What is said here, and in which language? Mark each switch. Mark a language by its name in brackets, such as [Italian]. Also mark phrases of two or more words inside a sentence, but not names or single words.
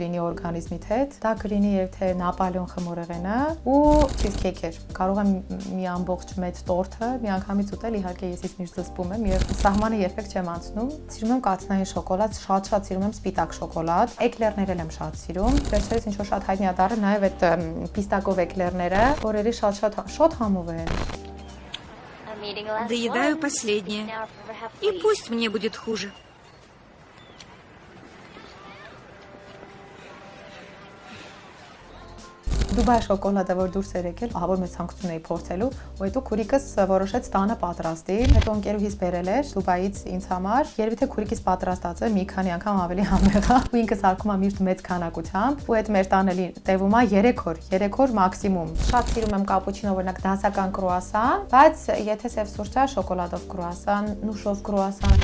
[Armenian] լինի օրգանիզմիդ հետ, դա կլինի եւ թե Նապոլեոն խմորեղենը ու չիզքեյքեր։ Կարող եմ մի ամբողջ մեծ տորթը միանգամից ուտել, իհարկե ես միշտ զսպում եմ եւ սահմանը երբեք չեմ անցնում։ Սիրում եմ կաթնային շոկոլադ, շատ սիրում եմ սպիտակ շոկոլադ, էկլերներ եմ շատ սիրում։ Վերջերս ինչ որ շատ հայտնի ա դառել նաեւ այդ պիստակով էկլերները, որերի շատ համով են։ [Russian] Доедаю последнее. И пусть мне будет хуже. [Armenian] Դուբայ շոկոլադը որ դուրս էր եկել, ահա որ մեծ ցանկություն էի փորձելու, ու հետո քուրիկս որոշեց տանը պատրաստի։ Հետո ընկերուհիս բերել էր Դուբայից ինձ համար, երևի թե քուրիկիս պատրաստած է մի քանի անգամ ավելի համեղ է, ու ինքը սարքում է միշտ մեծ քանակությամբ, ու այդ մեր տանը տևում է 3 օր մաքսիմում։ Շատ սիրում եմ կապուչինո, օրինակ դասական կրուասան, բայց եթե սև սուրճ է, շոկոլադով կրուասան, նուշով կրուասան։